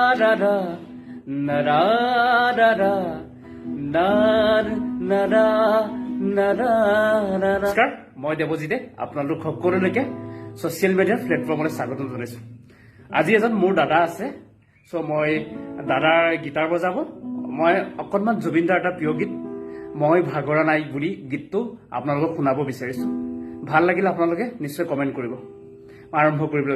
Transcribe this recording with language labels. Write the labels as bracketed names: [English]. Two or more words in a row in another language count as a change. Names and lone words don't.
[Assamese] ra na ra ra ra nar na ra na ra ra ra নমস্কাৰ মই দেৱজিতে আপোনালোক সকলোলৈকে [English] social media platform [Assamese] স্বাগতম জনাইছো আজি এজন মোৰ দাদা আছে সো মই দাদাৰ গিটাৰ বজাব মই অকণমান জুবিন দাৰ এটা প্ৰিয় গীত মই ভাগৰা নাই বুলি গীতটো আপোনালোকক শুনাব বিচাৰিছো ভাল লাগিলে আপোনালোকে নিশ্চয় কমেণ্ট কৰিব আৰম্ভ কৰিবলৈ